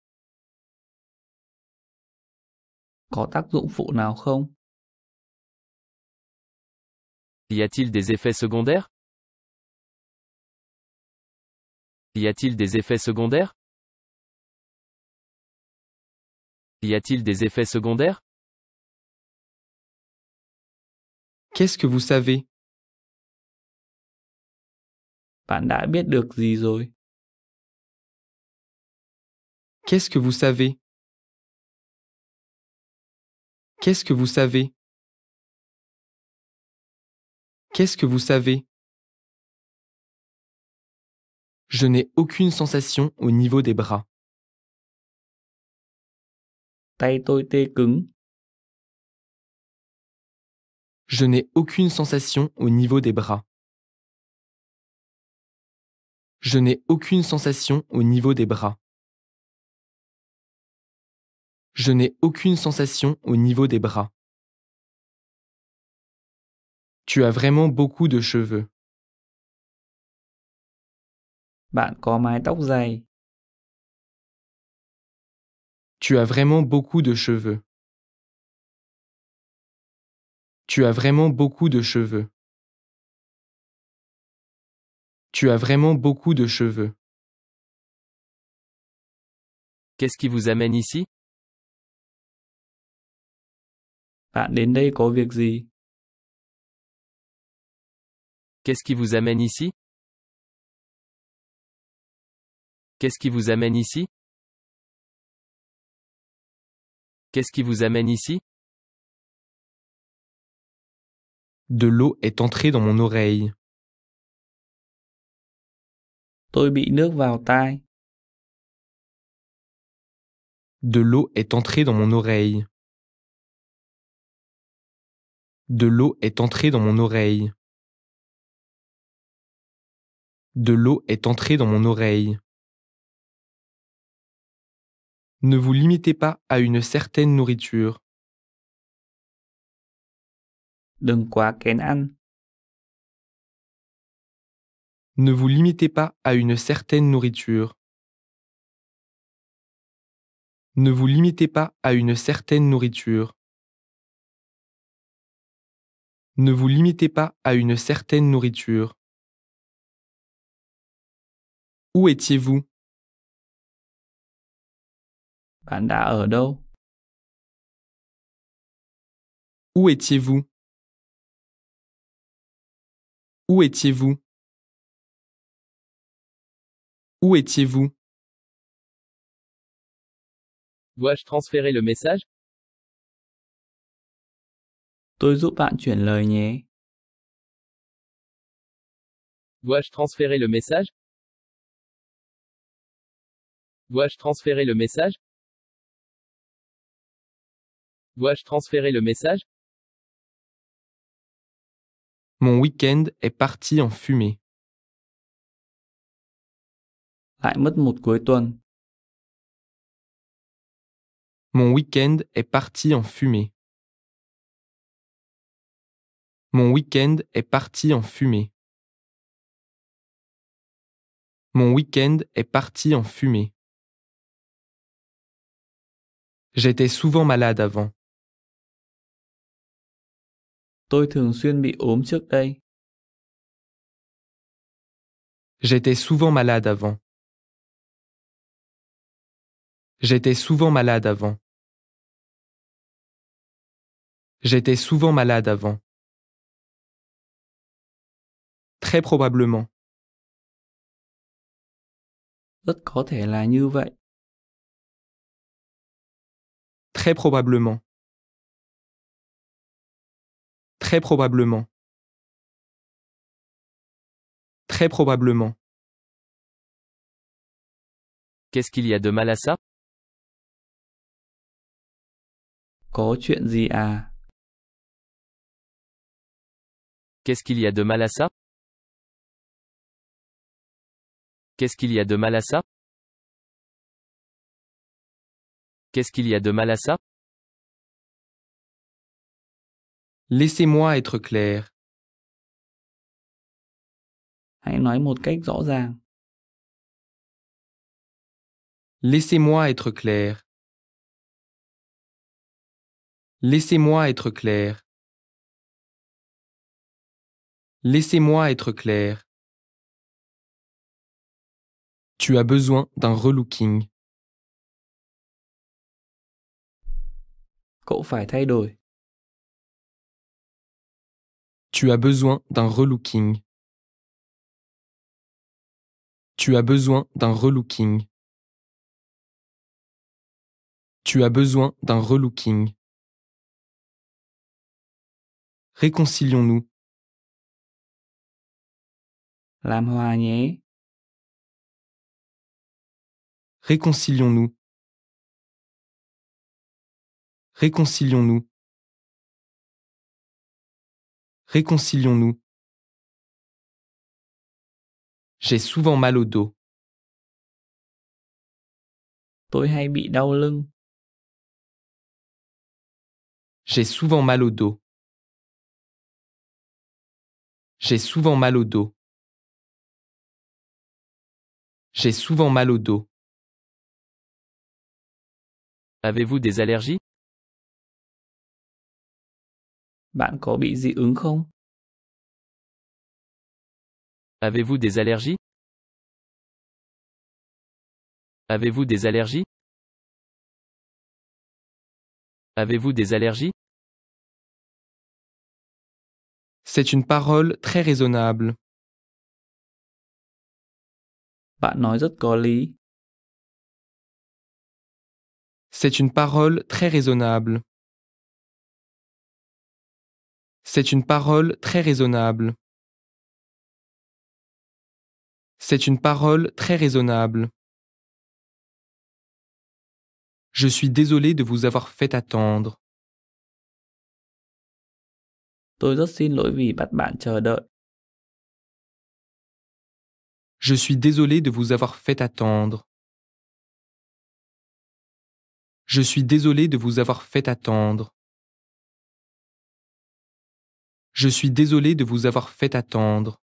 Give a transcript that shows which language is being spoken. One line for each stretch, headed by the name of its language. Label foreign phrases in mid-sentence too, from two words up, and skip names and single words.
Vietnamese: Có tác dụng phụ nào không?
French: Y a-t-il des effets secondaires? Y a-t-il des effets secondaires? Y a-t-il des effets secondaires? Qu'est-ce que vous savez?
Vietnamese: Bạn đã biết được gì rồi?
French: Qu'est-ce que vous savez? Qu'est-ce que vous savez? Qu'est-ce que vous savez? Je n'ai aucune sensation au niveau des bras.
Vietnamese: Tay tôi tê cứng.
French: Je n'ai aucune sensation au niveau des bras. Je n'ai aucune sensation au niveau des bras. Je n'ai aucune sensation au niveau des bras. Tu as vraiment beaucoup de cheveux.
Vietnamese: Bạn có mái tóc dày.
French: Tu as vraiment beaucoup de cheveux. Tu as vraiment beaucoup de cheveux. Tu as vraiment beaucoup de cheveux. Qu'est-ce qui vous amène ici?
Vietnamese: Bạn đến đây có việc gì?
French: Qu'est-ce qui vous amène ici? Qu'est-ce qui vous amène ici? Qu'est-ce qui vous amène ici? De l'eau est entrée dans mon oreille.
Vietnamese: Tôi bị nước vào tai.
French: De l'eau est entrée dans mon oreille. De l'eau est entrée dans mon oreille. De l'eau est entrée dans mon oreille. Ne vous limitez pas à une certaine nourriture.
Vietnamese: Đừng quá kén ăn.
French: Ne vous limitez pas à une certaine nourriture. Ne vous limitez pas à une certaine nourriture. Ne vous limitez pas à une certaine nourriture. Où étiez-vous?
Vietnamese: Bạn đã ở đâu?
French: Où étiez-vous? Où étiez-vous? Où étiez-vous? Dois-je transférer le message?
Vietnamese: Tôi giúp bạn chuyển lời nhé.
French: Dois-je transférer le message? Dois-je transférer le message? Dois-je transférer le message? Mon week-end est parti en fumée.
Vietnamese: Lại mất một cuối tuần.
French: Mon week-end est parti en fumée. Mon week-end est parti en fumée. Mon week-end est parti en fumée. J'étais souvent malade avant.
Vietnamese: Tôi thường xuyên bị ốm trước đây.
French: J'étais souvent malade avant. J'étais souvent malade avant. J'étais souvent malade avant. Très probablement.
Vietnamese: Rất có thể là như vậy.
French: Très probablement. Très probablement. Très probablement. Qu'est-ce qu'il y a de mal à ça?
Vietnamese: Có chuyện gì à?
French: Qu'est-ce qu'il y a de mal à ça? Qu'est-ce qu'il y a de mal à ça? Qu'est-ce qu'il y a de mal à ça? Laissez-moi être clair.
Vietnamese: Hãy nói một cách rõ ràng.
French: Laissez-moi être clair. Laissez-moi être clair. Laissez-moi être clair. Tu as besoin d'un relooking.
Vietnamese: Cậu phải thay đổi.
French: Tu as besoin d'un relooking. Tu as besoin d'un relooking. Tu as besoin d'un relooking. Réconcilions-nous.
Vietnamese: Làm hòa nhé.
French: Réconcilions-nous. Réconcilions-nous. Réconcilions-nous. J'ai souvent mal au dos.
Vietnamese: Tôi hay bị đau lưng.
French: J'ai souvent mal au dos. J'ai souvent mal au dos. J'ai souvent mal au dos. Avez-vous des allergies?
Vietnamese: Bạn có bị dị ứng không?
French: Avez-vous des allergies? Avez-vous des allergies? Avez-vous des allergies? C'est une parole très raisonnable.
Vietnamese: Bạn nói rất có lý.
French: C'est une parole très raisonnable. C'est une parole très raisonnable. C'est une parole très raisonnable. Je suis désolé de vous avoir fait attendre.
Vietnamese: Tôi rất xin lỗi vì bắt bạn chờ đợi.
French: Je suis désolé de vous avoir fait attendre. Je suis désolé de vous avoir fait attendre. Je suis désolé de vous avoir fait attendre.